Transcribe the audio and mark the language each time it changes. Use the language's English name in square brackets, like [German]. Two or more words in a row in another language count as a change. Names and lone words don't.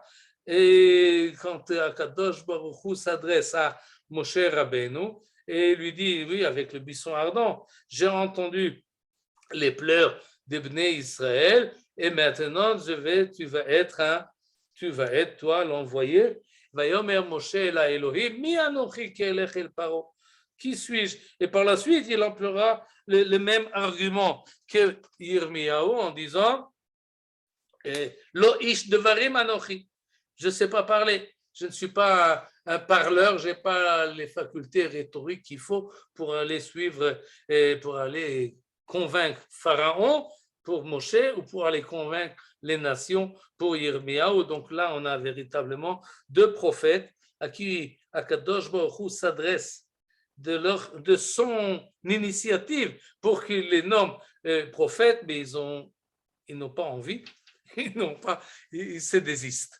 [French] Et quand [Hebrew] הקדוש ברוך הוא [French] s'adresse à Moshe Rabbeinu et lui dit, oui, avec le buisson ardent, j'ai entendu les pleurs des [Hebrew] בני ישראל [French] et maintenant tu vas être toi l'envoyé. [Hebrew] ויאמר משה אל האלהים, מי אנכי כי אלך אל פרעה. [French] Qui suis-je? Et par la suite, il emploiera le même argument que Yirmiyahu en disant [Hebrew] לא איש דברים אנכי. [French] Je ne sais pas parler. Je ne suis pas un parleur, je n'ai pas les facultés rhétoriques qu'il faut pour aller suivre et pour aller convaincre Pharaon pour Moshe ou pour aller convaincre les nations pour Yirmiyahu. Donc là, on a véritablement deux prophètes à qui [Hebrew] הקדוש ברוך הוא [French] s'adresse de son initiative pour qu'il les nomme prophètes, mais ils n'ont pas envie, ils se désistent.